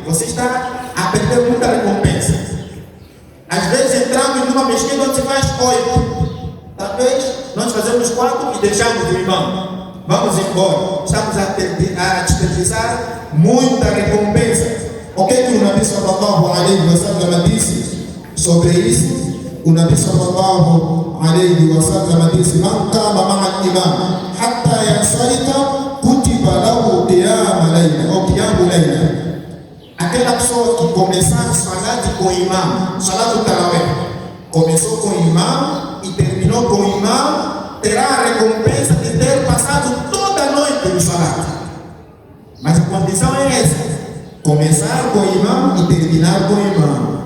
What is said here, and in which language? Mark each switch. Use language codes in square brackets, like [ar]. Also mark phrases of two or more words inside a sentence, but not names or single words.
[pt] Você está a perder muita recompensa. Às vezes entramos numa mesquita onde se faz 8. Talvez nós fazemos 4 e deixamos o imam. Vamos embora. Estamos a desperdiçar muita recompensa. O que o Nabi [ar] صلى الله عليه وسلم [pt] disse sobre isso? O Nabi [ar] صلى الله عليه وسلم [pt] disse: [ar] من قام مع الإمام حتى ينصرف كتب له قيام ليلة [pt] ou [ar] قيام ليلة. [pt] Aquela pessoa que começar a salat com o imam, Salatul Tarawih, começou com o imam e terminou com o imam, terá a recompensa de ter passado toda a noite no salat. Mas a condição é essa: começar com o imam e terminar com o imam.